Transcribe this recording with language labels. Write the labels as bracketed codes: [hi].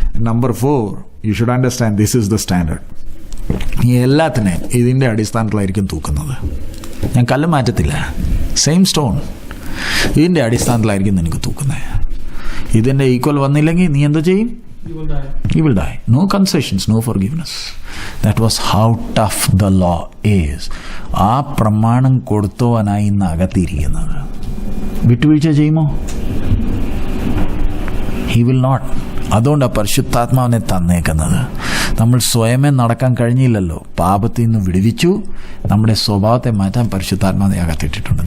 [en] Number 4 you should understand this is the standard. [ml] ഈ എല്ലാത്തിനെയും ഇതിൻ്റെ അടിസ്ഥാനത്തിലായിരിക്കും തൂക്കുന്നത്. ഞാൻ കല്ല് മാറ്റത്തില്ല, [en] same stone, [ml] ഇതിൻ്റെ അടിസ്ഥാനത്തിലായിരിക്കും നിനക്ക് തൂക്കുന്നത്. ഇതിൻ്റെ ഈക്വൽ വന്നില്ലെങ്കിൽ നീ എന്താ ചെയ്യും? [en] You will die. No concessions, no forgiveness. That was how tough the law is. [ml] ആ പ്രമാണം കൊടുത്തവനായി ഇന്ന് അകത്തിരിക്കുന്നത്. വിട്ടുവീഴ്ച ചെയ്യുമോ? [en] He will not. [ml] അതുകൊണ്ടാണ് പരിശുദ്ധാത്മാവിനെ തന്നേക്കുന്നത്. നമ്മൾ സ്വയമേ നടക്കാൻ കഴിഞ്ഞില്ലല്ലോ. പാപത്തിൽ നിന്ന് വിടുവിച്ചു, നമ്മുടെ സ്വഭാവത്തെ മാറ്റാൻ പരിശുദ്ധാത്മാവിനെ അകത്തിട്ടിട്ടുണ്ട്.